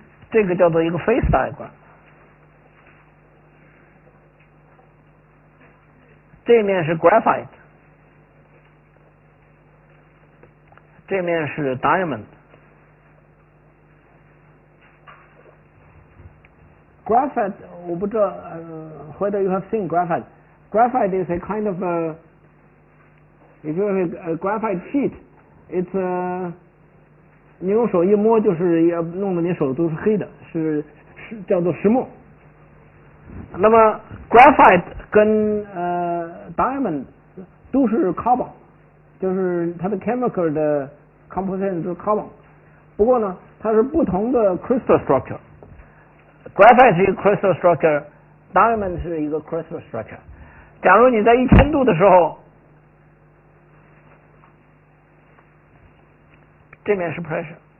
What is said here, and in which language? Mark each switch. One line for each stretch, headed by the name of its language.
Chinese: 这个叫做一个 phase diagram。这面是 graphite， 这面是 diamond。
English: Graphite，
Chinese: 我不知道
English: whether you have seen graphite. Graphite is a kind of if you have a graphite sheet, it's
Chinese: 你用手一摸就是要弄得你手都是黑的，是叫做石墨。那么 graphite 跟diamond 都是 carbon， 就是它的 chemical 的 composition 是 carbon。不过呢，它是不同的 crystal structure。graphite 是一个 crystal structure，diamond 是一个 crystal structure。假如你在1000度的时候，这面是 pressure。